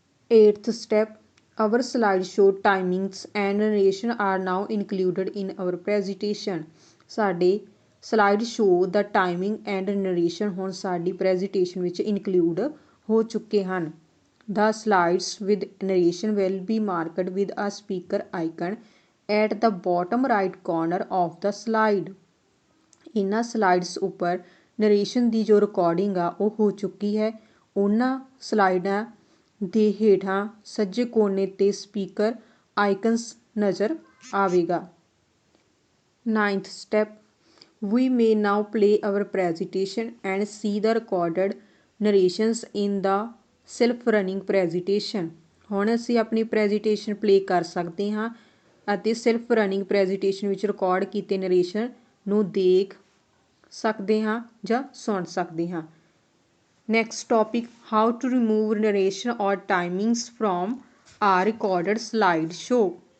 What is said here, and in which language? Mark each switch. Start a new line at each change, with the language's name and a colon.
English: 8th step, our slideshow timings and narration are now included in our presentation.
Punjabi: ਸਾਡੇ slide show ਦਾ timing and narration ਹੁਣ ਸਾਡੀ presentation ਵਿੱਚ include ਹੋ ਚੁੱਕੇ ਹਨ।
English: The slides with narration will be marked with a speaker icon at the bottom right corner of the slide.
Punjabi: ਇਹਨਾਂ slides ਉੱਪਰ narration ਦੀ ਜੋ ਰਿਕਾਰਡਿੰਗ ਆ ਉਹ ਹੋ ਚੁੱਕੀ ਹੈ। ਉਹਨਾਂ ਸਲਾਈਡਾਂ ਦੇ ਹੇਠਾਂ ਸੱਜੇ ਕੋਨੇ 'ਤੇ ਸਪੀਕਰ ਆਈਕਨਸ ਨਜ਼ਰ ਆਵੇਗਾ।
English: 9th step, we may now play our presentation and see the recorded narrations in the self running presentation.
Punjabi: ਹੁਣ ਅਸੀਂ ਆਪਣੀ ਪ੍ਰੈਜੈਂਟੇਸ਼ਨ ਪਲੇਅ ਕਰ ਸਕਦੇ ਹਾਂ ਅਤੇ ਸੈਲਫ ਰਨਿੰਗ ਪ੍ਰੈਜੈਂਟੇਸ਼ਨ ਵਿੱਚ ਰਿਕਾਰਡ ਕੀਤੇ ਨਰੇਸ਼ਨ ਨੂੰ ਦੇਖ ਸਕਦੇ ਹਾਂ ਜਾਂ ਸੁਣ ਸਕਦੇ ਹਾਂ।
English: Next topic, how to remove narration or timings from a recorded slide show.